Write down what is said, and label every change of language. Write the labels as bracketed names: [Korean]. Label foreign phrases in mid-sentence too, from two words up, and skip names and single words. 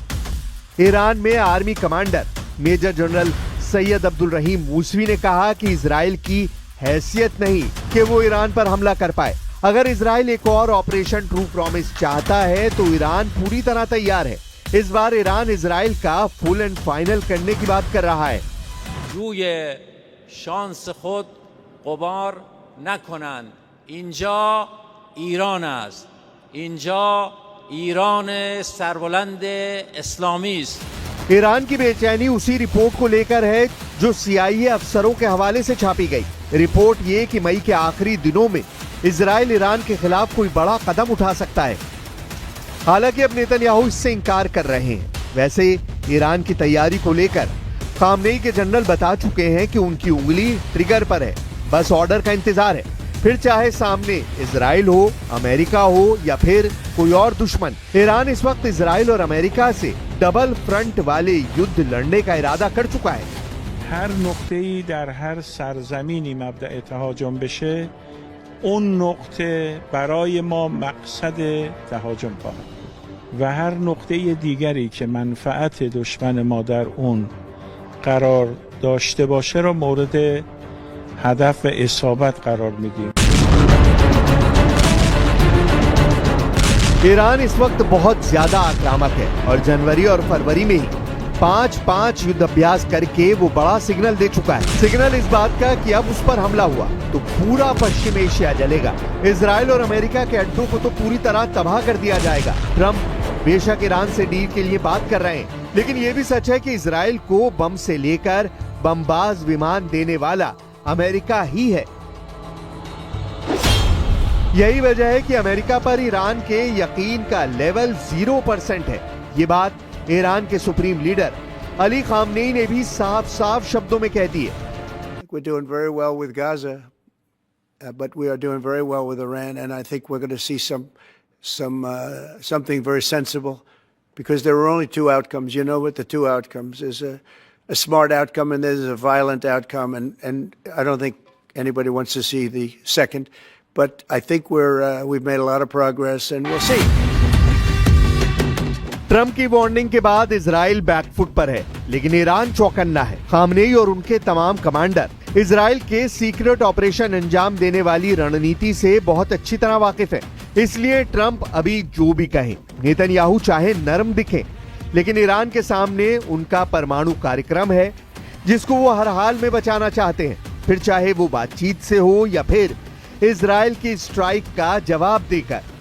[Hindi] ईरान में आर्मी कमांडर मेजर जनरल सैयद अब्दुल रहीम मूसवी ने कहा कि इजराइल की हैसियत नहीं कि वो ईरान पर हमला कर पाए। अगर इजराइल एक और ऑपरेशन ट्रू प्रॉमिस चाहता है तो ईरान पूरी तरह तैयार है। इस बार ईरान इजराइल का [English] full and final [Hindi] करने की बात कर रहा है। [Persian] روی شانس خود غبار نکنند. اینجا ایران است. اینجا ایران سربلند اسلامی است. [Hindi] ईरान की बेचैनी उसी रिपोर्ट को लेकर है जो CIA अफसरों के हवाले से छापी गई। रिपोर्ट ये कि मई के आखिरी दिनों में इजराइल ईरान के खिलाफ कोई बड़ा कदम उठा सकता है। हालांकि अब नेतन्याहू इससे इंकार कर रहे हैं। वैसे ईरान की तैयारी को लेकर खामनेई के जनरल बता चुके हैं कि उनकी उंगली ट्रिगर पर है, बस ऑर्डर का इंतजार है। फिर चाहे सामने इजराइल हो, अमेरिका हो या फिर कोई और दुश्मन, ईरान इस वक्त इजराइल और अमेरिका से डबल फ्रंट वाले युद्ध लड़ने का इरादा कर चुका है। [Persian] هر نقطه‌ای در هر سرزمینی مبدأ تهاجم بشه اون نقطه برای ما مقصد تهاجم خواهد بود و هر نقطه دیگری که منفعت دشمن ما در اون قرار داشته باشه را مورد هدف اصابت قرار میدیم. [Hindi] ईरान इस वक्त बहुत ज्यादा आक्रामक है और जनवरी और फरवरी में ही 5-5 युद्ध अभ्यास करके वो बड़ा सिग्नल दे चुका है। सिग्नल इस बात का कि अब उस पर हमला हुआ तो पूरा पश्चिम एशिया जलेगा। इजराइल और अमेरिका के अड्डों को तो पूरी तरह तबाह कर दिया जाएगा। ट्रंप बेशक ईरान से डील के लिए बात कर रहे हैं, लेकिन ये भी सच है कि इजराइल को बम से लेकर बमबाज विमान देने वाला अमेरिका ही है। यही वजह है कि अमेरिका पर ईरान के यकीन का लेवल 0% है। ये बात ईरान के [English] supreme leader [Hindi] अली खामनेई ने भी साफ-साफ शब्दों में कह दी है। [English] We're doing very well with Gaza, but we are doing very well with Iran, and I think we're going to see something very sensible, because there are only two outcomes. You know what the two outcomes is: a smart outcome and there's a violent outcome, and I don't think anybody wants to see the second. But I think we've made a lot of progress, and we'll see. [Hindi] ट्रंप की वार्निंग के बाद इजराइल बैकफुट पर है, लेकिन ईरान चौकन्ना है। खामनेई और उनके तमाम कमांडर इजराइल के [English] secret operation [Hindi] अंजाम देने वाली रणनीति से बहुत अच्छी तरह वाकिफ है। इसलिए ट्रंप अभी जो भी कहें, नेतन्याहू चाहे नरम दिखें, लेकिन ईरान के सामने उनका परमाणु कार्यक्रम है जिसको वो हर हाल में बचाना चाहते हैं, फिर चाहे वो बातचीत से हो या फिर इजराइल की स्ट्राइक का जवाब देकर।